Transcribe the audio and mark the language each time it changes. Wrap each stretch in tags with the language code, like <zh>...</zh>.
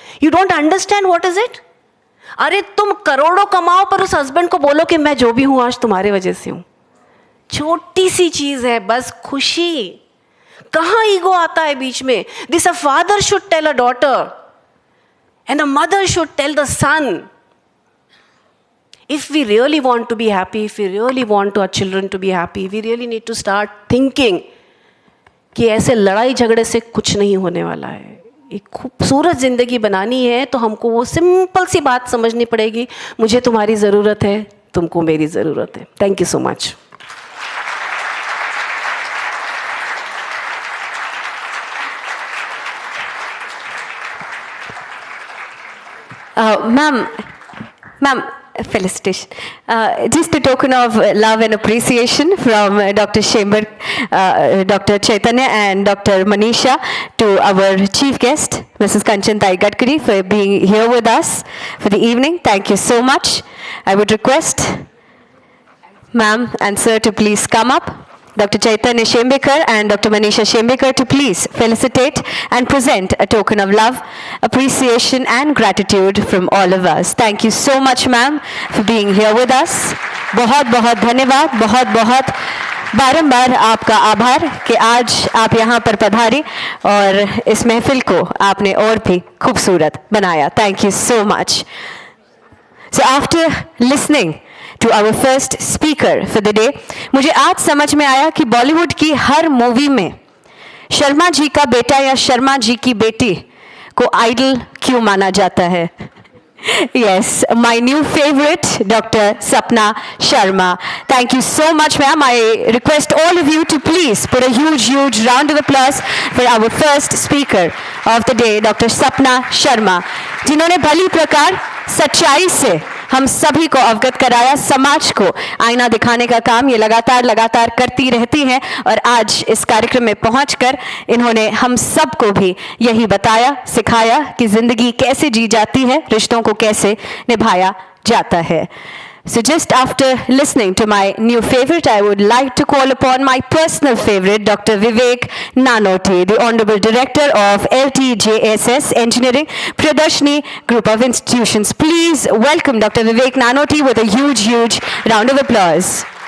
<hi>You don't understand what is it. अरे तुम करोड़ों कमाओ पर उस हस्बैंड को बोलो कि मैं जो भी हूँ आज तुम्हारे वजह से हूँ। छोटी सी चीज है बस, खुशी। कहाँ ईगो आता है बीच में।</hi> <en>This a father should tell a daughter and a mother should tell the son. If we really want to be happy, if we really want our children to be happy, we really need to start thinking कि ऐसे लड़ाई झगड़े से कुछ नहीं होने वाला है।</en> <hi>एक खूबसूरत ज़िंदगी बनानी है तो हमको वो सिंपल सी बात समझनी पड़ेगी, मुझे तुम्हारी ज़रूरत है, तुमको मेरी ज़रूरत है।</hi> <en>Thank you so much. Ma'am, felicitation. Just a token of love and appreciation from Dr. Dr. Chaitanya and Dr. Manisha to our chief guest, Mrs. Kanchan Tai Gadkari, for being here with us for the evening. Thank you so much. I would request ma'am and sir to please come up. Dr. Chaitanya Shembekar and Dr. Manisha Shembekar to please felicitate and present a token of love, appreciation and gratitude from all of us. Thank you so much ma'am for being here with us.</en> <hi>बहुत बहुत धन्यवाद, बहुत बहुत बारंबार आपका आभार कि आज आप यहाँ पर पधारे और इस महफिल को आपने और भी खूबसूरत बनाया.</hi> <en>Thank you so much.</en> <hi>So after listening to our first speaker for the day, मुझे आज समझ में आया कि बॉलीवुड की हर मूवी में शर्मा जी का बेटा या शर्मा जी की बेटी को आइडल क्यों माना जाता है.</hi> <en>Yes, my new favorite, Dr. Sapna Sharma. Thank you so much, ma'am. I request all of you to please put a huge round of applause for our first speaker of the day, Dr.</en> <hi>Sapna Sharma, जिन्होंने भली प्रकार सच्चाई से हम सभी को अवगत कराया. समाज को आईना दिखाने का काम ये लगातार करती रहती हैं और आज इस कार्यक्रम में पहुंचकर इन्होंने हम सबको भी यही बताया, सिखाया कि जिंदगी कैसे जी जाती है, रिश्तों को कैसे निभाया जाता है.</hi> <en>So just after listening to my new favorite, I would like to call upon my personal favorite, Dr. Vivek Nanoti, the Honorable Director of LTJSS Engineering, Pradarshini Group of Institutions. Please welcome Dr. Vivek Nanoti with a huge round of applause.</en>